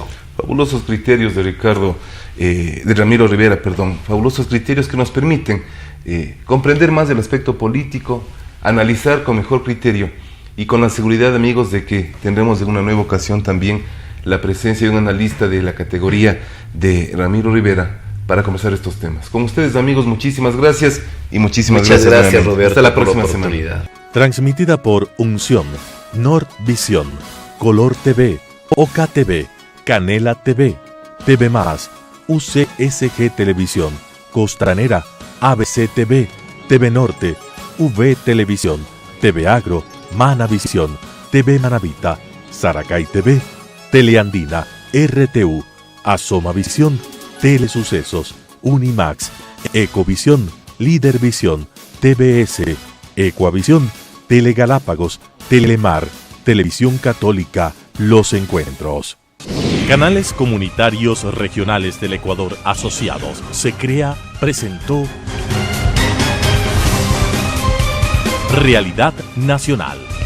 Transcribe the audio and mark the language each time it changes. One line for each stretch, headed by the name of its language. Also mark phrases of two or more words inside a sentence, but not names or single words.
Spanish: Fabulosos criterios de Ramiro Rivera, fabulosos criterios que nos permiten comprender más del aspecto político, analizar con mejor criterio y con la seguridad, amigos, de que tendremos en una nueva ocasión también la presencia de un analista de la categoría de Ramiro Rivera para conversar estos temas. Con ustedes, amigos, muchísimas gracias y muchas gracias, Roberto. Hasta la próxima semana. Transmitida por Unción, Nord Visión, Color TV, OKTV, Canela TV, TV+, UCSG Televisión, Costranera, ABC TV, TV Norte, V Televisión, TV Agro, Manavisión, TV Manavita, Saracay TV, Teleandina, RTU, Asomavisión, Telesucesos, Unimax, Ecovisión, Lídervisión, TBS, Ecuavisión, Telegalápagos, Telemar, Televisión Católica, Los Encuentros. Canales Comunitarios Regionales del Ecuador Asociados, se crea, presentó Realidad Nacional.